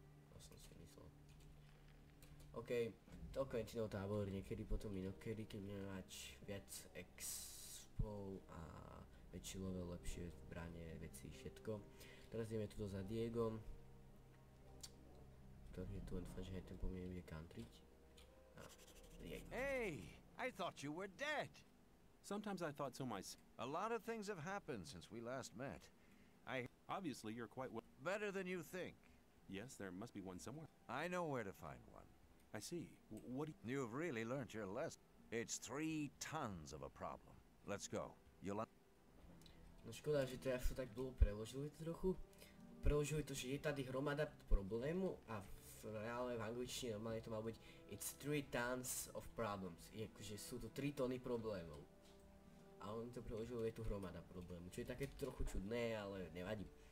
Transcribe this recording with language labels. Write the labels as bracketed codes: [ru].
[sk] To som si myslel. OK, toľko je Quentinov tábor, niekedy potom inokedy, keď budeme mať viac expov a väčší level, lepšie zbranie, veci, všetko. Teraz ideme tuto za Diegom. Ktorý je tu, dúfam, že ten po mne bude countryť. Diego. [en] Hey, I thought you were dead. Sometimes I thought so myself. A lot of things have happened since we last met. Obviously, you're quite well. Better than you think. Yes, there must be one somewhere. I know where to find one. I see. What do you... You've really learned your lesson. It's 3 tons of a problem. Let's go. [sk] No škoda, že teraz to tak dlho preložili to trochu. Preložili to, že je tady hromada problému a v reále v angličtine normálne to má byť [en] It's 3 tons of problems. [sk] Akože sú tu 3 tony problémov. A oni to preložili, je tu hromada problémov. Čo je také trochu čudné, ale nevadí.